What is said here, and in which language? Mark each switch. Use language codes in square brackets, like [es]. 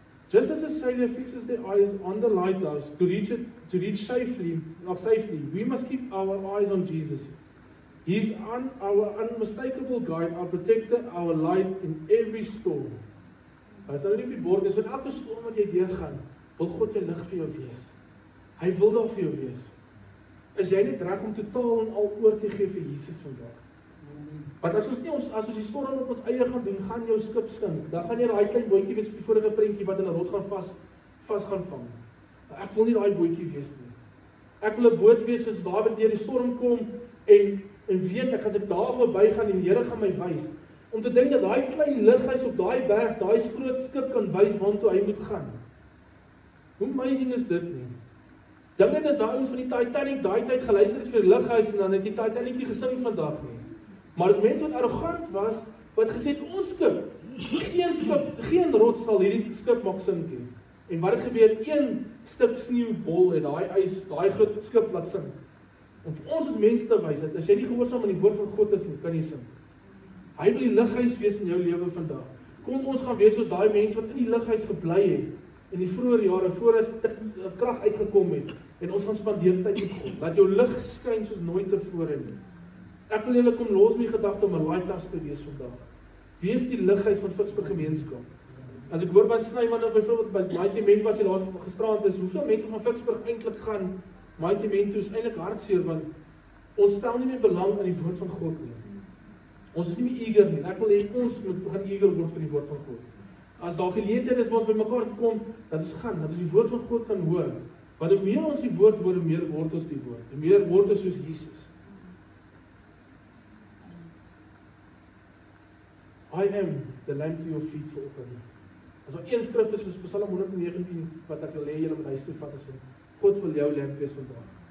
[en] Just as a sailor fixes their eyes on the lighthouse to reach safely, we must keep our eyes on Jesus. He's our unmistakable guide, our protector, our light in every storm. [af] As hulle nie op die bord is, in elke storm wat jy deurgaan, wil God jou lig vir jou wees. Hy wil daar vir jou wees. Is jy net reg om totaal en al oor te gee vir Jesus vandag? Want as ons die storm op ons eie gaan doen, gaan jou skip sink. Dan gaan jy daai klein bootjie wees op die vorige prentjie wat in 'n rots gaan vas gaan vang. Ek wil nie daai bootjie wees nie. Ek wil 'n boot wees soos daar wat deur die storm kom en weet ek as ek daar verby gaan en die Here gaan my wys. Om te dink dat daai klein lighuis op daai berg, daai groot skip kan wys waartoe hy moet gaan. Hoe amazing is dit nie? Dink net as daai ouens van die Titanic daai tyd geluister het vir die lighuis en dan het die Titanic nie gesing vandag nie. Maar as mense wat arrogant was, wat gesê het ons skip, geen rots sal hierdie skip maak sink nie. En wat het gebeur? Een stuk sneeubol het daai groot skip laat sink. Om vir ons as mense te wys, dat as jy nie gehoorsaam aan die woord van God is nie, kan jy sing. Hy wil die lighuis wees in jou lewe vandag. Kom ons gaan wees soos daai mense wat in die lighuis gebly het, in die vroeë jare, voordat krag uitgekom het, en ons gaan spandeer tyd met God. Laat jou lig skyn soos nooit tevore nie. Ek wil julle kom los met die gedagte om 'n lighthouse te wees vandag. Wees die lighuis van Ficksburg gemeenskap. As ek hoor by Snyman of byvoorbeeld by Mighty Men was die laaste gisteraand is, hoeveel mense van Ficksburg eintlik gaan Mighty Men toe is eintlik hartseer, want ons stel nie meer belang aan die woord van God nie. Ons is nie meer eager nie. Ek wil hê ons moet begin eager word vir die woord van God. As daar geleenthede is waar ons bymekaar kom, dat ons gaan, dat ons die woord van God kan hoor. Want hoe meer ons die woord hoor, hoe meer word ons die woord. Hoe meer word ons soos Jesus. [en] I am the lamp to your feet [af] vanoggend. As daar een skrif is, Psalm 119, wat ek wil hê julle moet huis toe vat, is God wil jou lamp wees vandag.